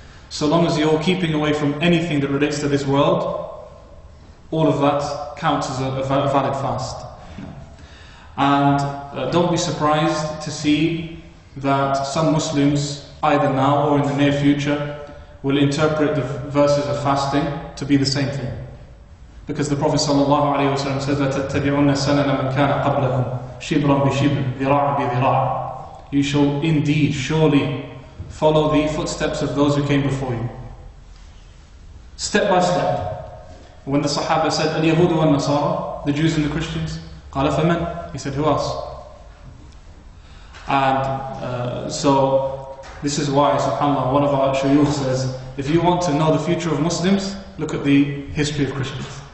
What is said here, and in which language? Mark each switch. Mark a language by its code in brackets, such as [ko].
[en] So long as you're keeping away from anything that relates to this world, all of that counts as a valid fast. And don't be surprised to see that some Muslims, either now or in the near future, will interpret the verses of fasting to be the same thing. Because the Prophet ﷺ says that [ar] تَتَّبِعُنَّ سَنَنَ مَنْ كَانَ قَبْلَكُمْ شِبْرًا بِشِبْرٍ ذِرَاعًا بِذِرَاعٍ. [en] You shall indeed, surely follow the footsteps of those who came before you. Step by step. When the Sahaba said, [ar] الْيَهُودُ وَالنَّصَارَى, [en] the Jews and the Christians, [ar] قَالَ فَمَنْ? [en] He said, who else? And so this is why, subhanAllah, one of our shuyukh says, if you want to know the future of Muslims, look at the history of Christians.